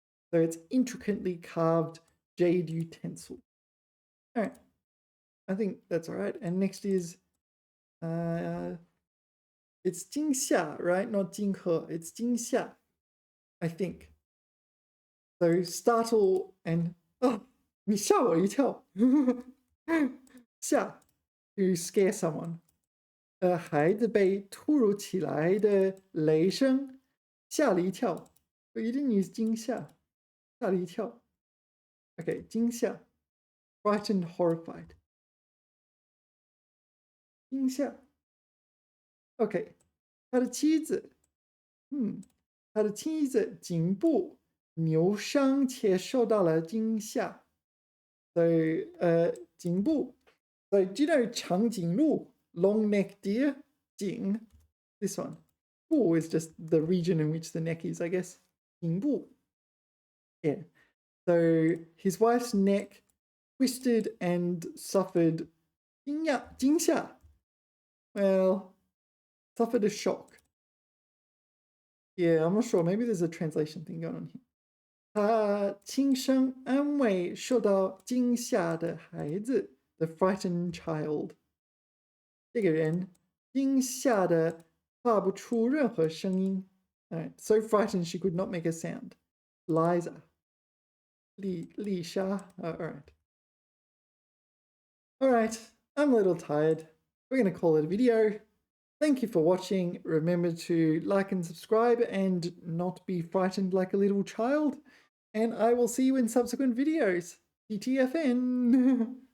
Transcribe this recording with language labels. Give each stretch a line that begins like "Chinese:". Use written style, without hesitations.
English: So it's intricately carved jade utensil. All right. I think that's all right. And next is, it's 惊吓, right? Not 惊吓. It's 惊吓, I think. So startle and, oh,
Chinese: 你吓我一跳.
English: 吓, to scare someone.
Chinese: 孩子被突如其来的雷声吓了一跳.
English: But you didn't use 惊吓.
Chinese: 吓了一跳.
English: Okay, 惊吓.Frightened, horrified. 惊吓.Okay.
Chinese: 他的妻子颈部扭伤且受到了惊吓.
English: So, 颈部. So, do you know 长颈鹿? Long neck deer? 颈.This one. 部 is just the region in which the neck is, I guess. 颈部.Yeah. So, his wife's neck twisted and suffered 惊吓. Well, suffered a shock. Yeah, I'm not sure. Maybe there's a translation thing going on here.
Chinese: 他轻声安慰受到惊吓的孩子
English: the frightened child.
Chinese: 这个人惊吓的发不出任何声音.
English: Alright, so frightened she could not make a sound. Liza. Li Sha. Alright. Alright, I'm a little tired. We're going to call it a video. Thank you for watching. Remember to like and subscribe and not be frightened like a little child. And I will see you in subsequent videos. TTFN!